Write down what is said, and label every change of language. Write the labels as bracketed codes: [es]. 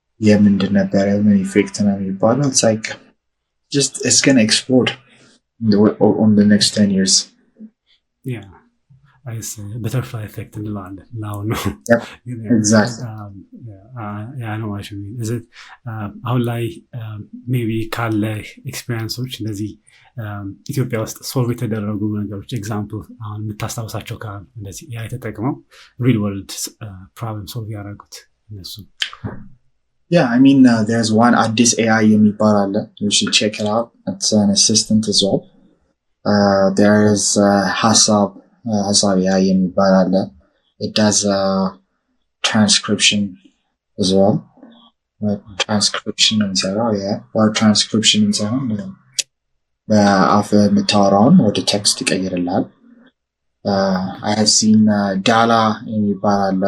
[am] የምንድን ነበር ምን ኢፌክት ነው የሚባለው [en] it's like just it's gonna explode on the next 10 years. Yeah, I say butterfly effect [am] እንላለን [en] now no. Yep, exactly. Yeah, I know what you mean. Is it [am] አሁን ላይ maybe ካለ ኤክስፒሪየንሶች እንደዚህ ኢትዮጵያ ውስጥ ሶልቭ የተደረጉ ነገሮች ኤግዛምፕል አሁን የምታስታውሳቸው ካሉ እንደዚህ ያ የተጠቅመው ሪል ወርልድ ፕሮብለም ሶልቭ ያደረጉት እነሱ? [en] Yeah, I mean there's one addis AI [am] የሚባል አለ. [en] You should check it out. It's an assistant as well. There is hasab AI [am] የሚባል አለ. [en] It does transcription as well. [am] Transcription እንሰራው or transcription እንሰራው በአፍ የምታወራውን ወደ ቴክስት ይቀይርልሃል። [en] I have seen [am] Dala የሚባል አለ.